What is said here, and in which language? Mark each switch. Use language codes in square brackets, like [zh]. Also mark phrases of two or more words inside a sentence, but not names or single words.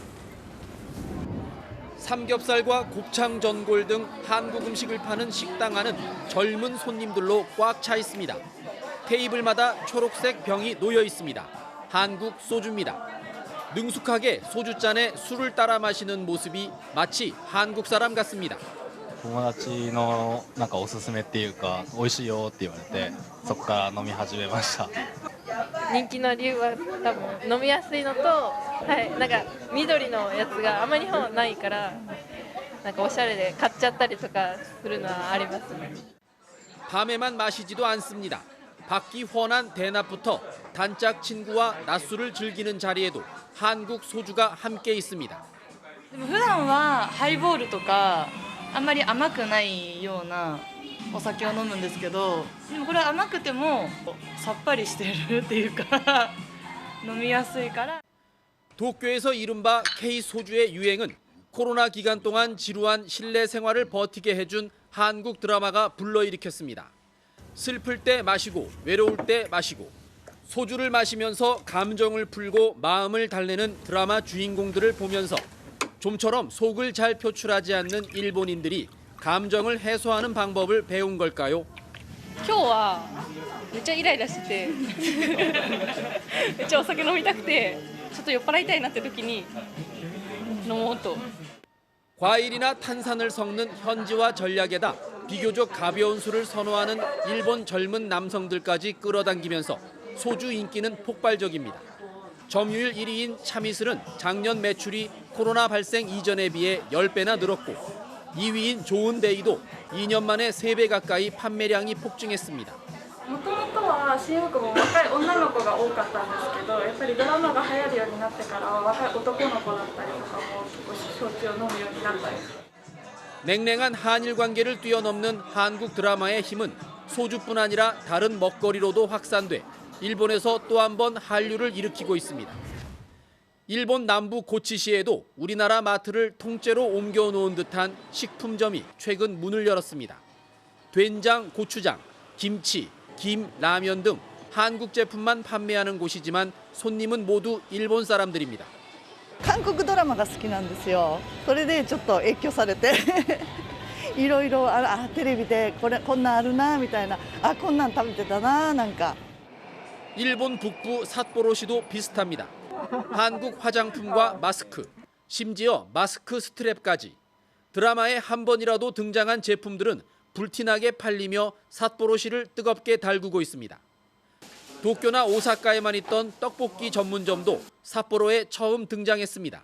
[ko] 삼겹살과 곱창 전골 등 한국 음식을 파는 식당 안은 젊은 손님들로 꽉 차 있습니다. 테이블마다 초록색 병이 놓여 있습니다. 한국 소주입니다. 능숙하게 소주잔에 술을 따라 마시는 모습이 마치 한국 사람 같습니다. [ja] 友達のなんかおすすめっていうか美味しいよって言われてそこから飲み始めました。人気の理由は多分飲みやすいのと、なんか緑のやつがあまり日本ないからなんかおしゃれで買っちゃったりとかするのはありますね。 [ko] 밤에만 마시지도 않습니다. 받기 훤한 대낮부터 단짝 친구와 낮술을 즐기는 자리에도 한국 소주가 함께 있습니다. [ja] 普段はハイボールとかあんまり甘くないようなお酒を飲むんですけど、でもこれは甘くてもさっぱりしてるっていうか飲みやすいから。 [ko] 도쿄에서 이른바 K-소주의 유행은 코로나 기간 동안 지루한 실내 생활을 버티게 해준 한국 드라마가 불러일으켰습니다. 슬플 때 마시고 외로울 때 마시고 소주를 마시면서 감정을 풀고 마음을 달래는 드라마 주인공들을 보면서 좀처럼 속을 잘 표출하지 않는 일본인들이 감정을 해소하는 방법을 배운 걸까요? [ja] 今日はめっちゃイライラしててめっちゃお酒飲みたくてちょっと酔っ払いたいなって時に飲もうと。 [ko] 과일이나 탄산을 섞는 현지화 전략에다 비교적 가벼운 술을 선호하는 일본 젊은 남성들까지 끌어당기면서 소주 인기는 폭발적입니다. 점유율 1위인 참이슬은 작년 매출이 코로나 발생 이전에 비해 10배나 늘었고 2위인 좋은데이도 2년 만에 3배 가까이 판매량이 폭증했습니다. [ja] もともとは新大久保若い女の子が多かったんですけど、やっぱりドラマが流行るようになってからは若い男の子だったりとかも結構焼酎を飲むようになったり。 [ko] 냉랭한 한일 관계를 뛰어넘는 한국 드라마의 힘은 소주뿐 아니라 다른 먹거리로도 확산돼 일본에서 또 한 번 한류를 일으키고 있습니다. 일본 남부 고치시에도 우리나라 마트를 통째로 옮겨놓은 듯한 식품점이 최근 문을 열었습니다. 된장, 고추장, 김치, 김, 라면 등 한국 제품만 판매하는 곳이지만 손님은 모두 일본 사람들입니다. [ja] 韓国ドラマが好きなんですよ。それでちょっと影響されていろいろテレビでこんなんあるなみたいな、こんなん食べてたななんか。 [ko] 일본 북부 삿포로시도 비슷합니다. 한국 화장품과 마스크, 심지어 마스크 스트랩까지 드라마에 한 번이라도 등장한 제품들은 불티나게 팔리며 삿포로시를 뜨겁게 달구고 있습니다. 도쿄나 오사카에만 있던 떡볶이 전문점도 삿포로에 처음 등장했습니다.